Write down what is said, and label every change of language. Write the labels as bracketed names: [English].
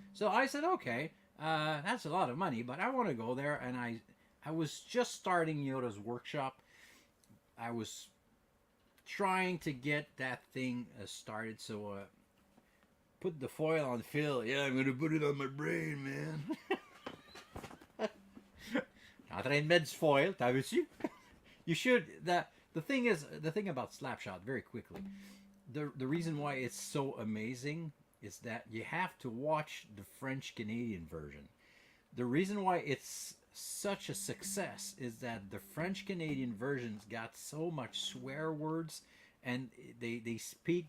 [English] So I said, okay, that's a lot of money, but I want to go there. And I was just starting Yoda's workshop. I was trying to get that thing started. So put the foil on Phil. Yeah, I'm gonna put it on my brain, man. [French] En train de mettre du foil, t'as vu-tu? [English] You should. The thing is, the thing about Slapshot, very quickly, the reason why it's so amazing is that you have to watch the French Canadian version. The reason why it's such a success is that the French Canadian versions got so much swear words, and they speak.